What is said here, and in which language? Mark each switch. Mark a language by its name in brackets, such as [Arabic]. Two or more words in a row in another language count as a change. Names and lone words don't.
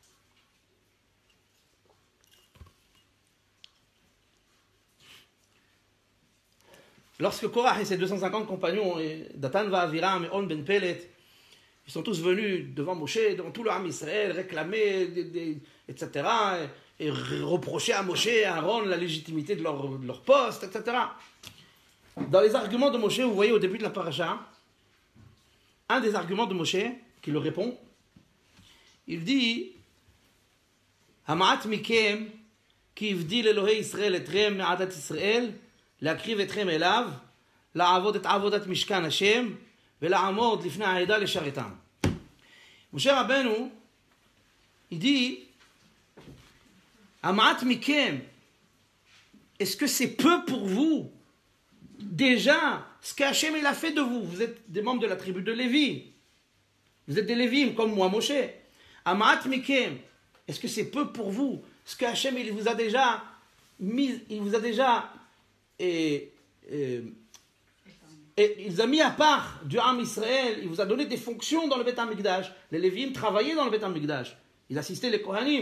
[French] Lorsque Korah et ses 250 compagnons, Datan Va'aviram et On Ben Pelet, ils sont tous venus devant Moshe, devant tout le [Hebrew] עם ישראל, [French] réclamer, etc., et reprocher à Moshe et à Aaron la légitimité de leur poste, etc. Dans les arguments de Moshe, vous voyez au début de la paracha, un des arguments de Moshe, qui le répond, il dit [Hebrew] המעט מכם כי הבדיל אלהי ישראל אתכם מעדת ישראל להקריב אתכם אליו, לעבוד את עבודת משכן השם, ולעמוד לפני העדה לשרתם. משה רבנו, [French] il dit, [Hebrew] המעט מכם, [French] est-ce que c'est peu pour vous, déjà, ce qu'Hachem il a fait de vous, vous êtes des membres de la tribu de Lévi, vous êtes des Lévim comme moi, [Hebrew] Moshe, המעט מכם, [French] est-ce que c'est peu pour vous, ce qu'Hachem il vous a déjà mis, il vous a déjà et il vous a mis à part du [Hebrew] עם ישראל, [French] il vous a donné des fonctions dans le Beth HaMikdash. Les Lévim travaillaient dans le Beth HaMikdash. Ils assistaient les Kohanim.